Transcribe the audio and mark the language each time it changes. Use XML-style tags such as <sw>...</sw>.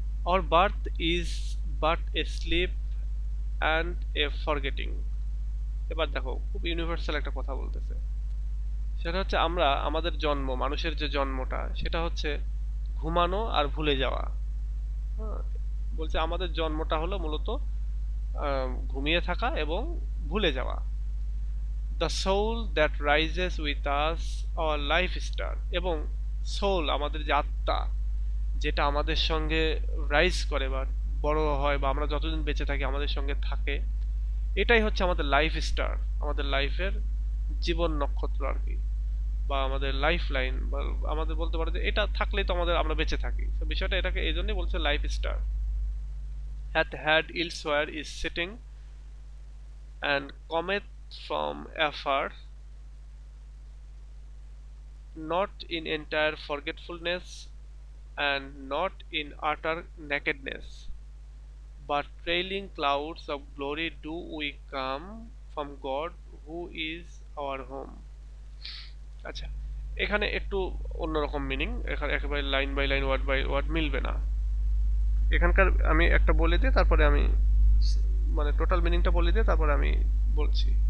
<en>Our birth is but a sleep and a forgetting.</en> <bn>এবার দেখো খুব ইউনিভার্সাল একটা কথা বলতেছে, সেটা হচ্ছে আমরা আমাদের জন্ম, মানুষের যে জন্মটা, সেটা হচ্ছে ঘুমানো আর ভুলে যাওয়া। হ্যাঁ, বলছে আমাদের জন্মটা হলো মূলত ঘুমিয়ে থাকা এবং ভুলে যাওয়া।</bn> <en>the soul that rises with us our life star,</en> <bn>এবং সোল আমাদের যে আত্মা, যেটা আমাদের সঙ্গে রাইজ করে বা বড় হয় বা আমরা যতদিন বেঁচে থাকি আমাদের সঙ্গে থাকে, এটাই হচ্ছে আমাদের লাইফ স্টার, আমাদের লাইফের জীবন নক্ষত্র আর কি, বা আমাদের লাইফ লাইন, বা আমাদের বলতে পারে যে এটা থাকলেই তো আমরা বেঁচে থাকি। তো বিষয়টা এটাকে এই জন্যই বলছে life star.</bn> <en>Hath had elsewhere is sitting and cometh from afar, not in entire forgetfulness and not in utter nakedness, but trailing clouds of glory do we come from God who is our home.</en> <bn>আচ্ছা, এখানে একটু অন্যরকম meaning, এখানে একেবারে line by line word by word মিলবে না। এখানকার আমি একটা বলে দিয়ে তারপরে আমি মানে টোটাল মিনিংটা বলে দিয়ে তারপরে আমি বলছি।</bn>